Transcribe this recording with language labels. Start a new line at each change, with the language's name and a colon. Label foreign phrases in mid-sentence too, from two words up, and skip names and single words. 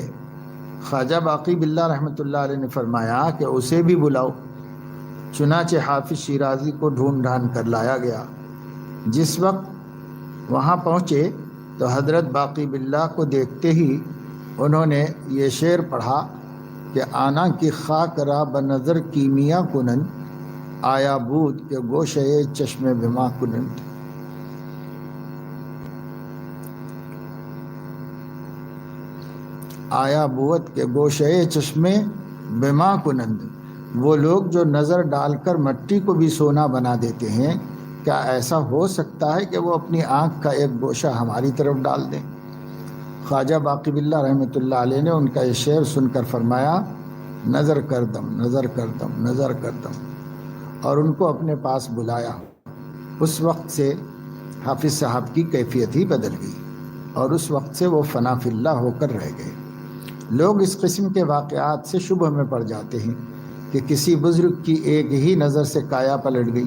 Urdu: خواجہ باقی باللہ
Arabic: رحمۃ اللہ علیہ
Urdu: نے فرمایا کہ اسے بھی بلاؤ۔ چنانچہ حافظ شیرازی کو ڈھونڈ ڈھانڈ کر لایا گیا۔ جس وقت وہاں پہنچے تو حضرت باقی باللہ کو دیکھتے ہی انہوں نے یہ شعر پڑھا کہ
Persian: آنا کی خاک را بنظر کیمیا کنند، آیا بود کہ گوشے چشم بما کنند۔ آیا بود کہ گوشے چشم بما کنند،
Urdu: وہ لوگ جو نظر ڈال کر مٹی کو بھی سونا بنا دیتے ہیں، کیا ایسا ہو سکتا ہے کہ وہ اپنی آنکھ کا ایک گوشہ ہماری طرف ڈال دیں؟ خواجہ باقی باللہ
Arabic: رحمۃ اللہ علیہ
Urdu: نے ان کا یہ شعر سن کر فرمایا
Persian: نظر کردم نظر کردم نظر کردم،
Urdu: اور ان کو اپنے پاس بلایا۔ اس وقت سے حافظ صاحب کی کیفیت ہی بدل گئی اور اس وقت سے وہ
Arabic: فنا فی اللہ
Urdu: ہو کر رہ گئے۔ لوگ اس قسم کے واقعات سے شبہ میں پڑ جاتے ہیں کہ کسی بزرگ کی ایک ہی نظر سے کایا پلٹ گئی۔